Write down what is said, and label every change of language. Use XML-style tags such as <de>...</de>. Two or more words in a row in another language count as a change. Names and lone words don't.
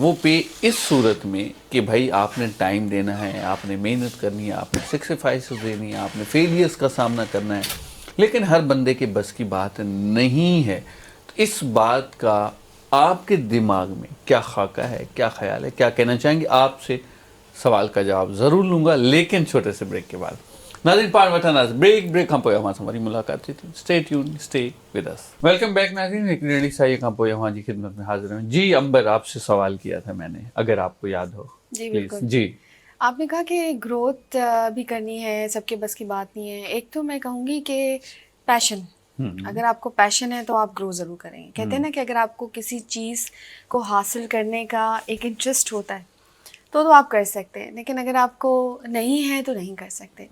<ur>وو پے اس صورت میں کہ بھائی آپ نے ٹائم دینا ہے، آپ نے محنت کرنی ہے، آپ نے سیکریفائسز دینی ہے، آپ نے فیلیئرز کا سامنا کرنا ہے، لیکن ہر بندے کے بس کی بات نہیں ہے. تو اس بات کا آپ کے دماغ میں کیا خاکہ ہے، کیا خیال ہے، کیا کہنا چاہیں گے? آپ سے سوال کا جواب ضرور لوں گا، لیکن چھوٹے سے بریک کے بعد.</ur> <sd>नाज़रीन, पाण वठंदासीं ब्रेक खां पोइ अव्हां सां वरी मुलाक़ात थी।</sd> <en>stay tune, stay with us. welcome back</en> <sd>नाज़रीन, हिकु ॾेढी साईं खां पोइ अव्हां जी ख़िदमत में हाज़िर आहियूं।</sd> <ur>جی عنبر، آپ سے سوال کیا تھا میں نے، اگر آپ کو یاد ہو. जी प्लीज़। बिल्कुल। जी, آپ نے کہا کہ گروتھ بھی کرنی ہے، سب کے بس کی بات نہیں ہے. ایک تو میں کہوں گی کہ پیشن، اگر آپ کو پیشن ہے تو آپ گرو ضرور کریں گے. کہتے ہیں نا کہ اگر آپ کو کسی چیز کو حاصل کرنے کا ایک انٹرسٹ ہوتا ہے تو آپ کر سکتے ہیں، لیکن اگر آپ کو نہیں ہے تو نہیں کر سکتے.</ur>